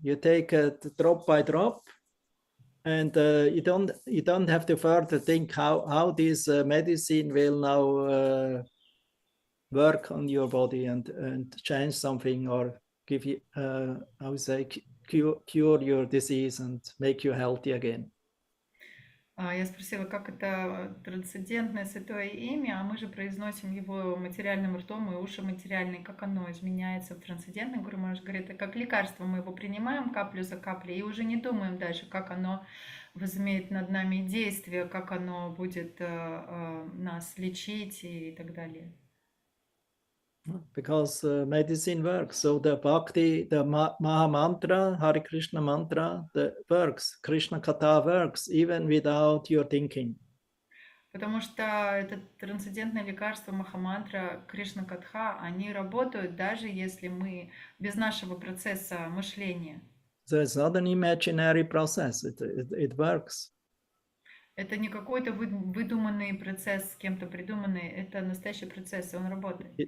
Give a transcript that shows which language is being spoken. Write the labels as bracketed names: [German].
[English] You take it drop by drop, and you don't have to further think how this medicine will now work on your body and change something or give you, I would say, cure your disease and make you healthy again. [Russian] Я спросила, как это трансцендентное святое имя, а мы же произносим его материальным ртом, и уши материальные, как оно изменяется в трансцендентном. Гуру Махарадж говорит, это как лекарство, мы его принимаем каплю за каплей и уже не думаем дальше, как оно возымеет над нами действие, как оно будет нас лечить и так далее. [English] Because medicine works. So the Bhakti, the Maha Mantra, Hare Krishna mantra, that works. Krishna Katha works even without your thinking. [Russian] Потому что это трансцендентное лекарство Махамантра, Кришна Катха, они работают даже если мы без нашего процесса мышления. [English] So it's not an imaginary process. It works. [Russian] Это не какой-то выдуманный процесс, с кем-то придуманный, это настоящий процесс, и он работает.